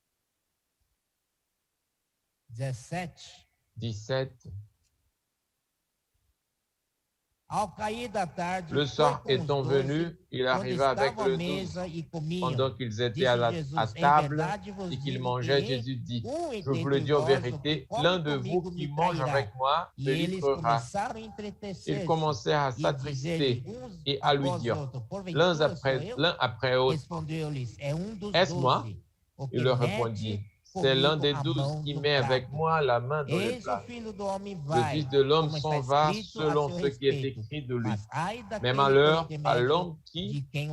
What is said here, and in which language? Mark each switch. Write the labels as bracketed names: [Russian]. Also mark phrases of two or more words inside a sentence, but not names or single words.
[Portuguese] Dezessete. 17. Ao cair da tarde, [French] Le [Portuguese] foi [French] soir [Portuguese] com os [French] étant 12, venu, il [Portuguese] quando [French] arriva avec [Portuguese] estavam à [French] le 12. [Portuguese] mesa e comiam. [French] Pendant qu'ils étaient [Portuguese] Disse à Jesus, em [French] table [Portuguese] verdade vos [French] et qu'ils [Portuguese] digo [French] mangeaient, [Portuguese] que [French] Jésus dit, [Portuguese] um [French] je vous le [Portuguese] dentre [French] dis en [Portuguese] vós, o que [French] vérité, [Portuguese] come [French] l'un de vous [Portuguese] comigo [French] qui [Portuguese] me [French] mange [Portuguese] trairá. [French] avec moi [Portuguese] E [French] me [Portuguese] eles [French] livrera. [Portuguese] começaram a [French] Ils [Portuguese] entristecer-se [French] commencèrent à [Portuguese] e [French] s'attrister [Portuguese] dizer-lhe uns [French] et à lui [Portuguese] após [French] dire, [Portuguese] outros, [French] l'un [Portuguese] porventura sou eu? [French] après autre, [Portuguese] Respondeu-lhes, é dos [French] est-ce moi? [Portuguese] 12, o [French] Il [Portuguese] que [French] leur [Portuguese] mete [French] répondit, c'est l'un [Portuguese] comigo [French] des a 12 [Portuguese] mão [French] qui [Portuguese] no [French] met avec [Portuguese] prato. [French] moi la main dans le [Portuguese] Eis o [French] plat. [Portuguese] Filho do Homem [French] Le [Portuguese] vai, [French] Fils de l'homme [Portuguese] como está [French] s'en va [Portuguese] escrito a [French] selon [Portuguese] seu [French] ce qui est [Portuguese] respeito. [French] écrit de lui. [Portuguese] Mas ai [French] Mais [Portuguese] daquele por [French] malheur à [Portuguese] intermédio [French] l'homme [Portuguese] de quem o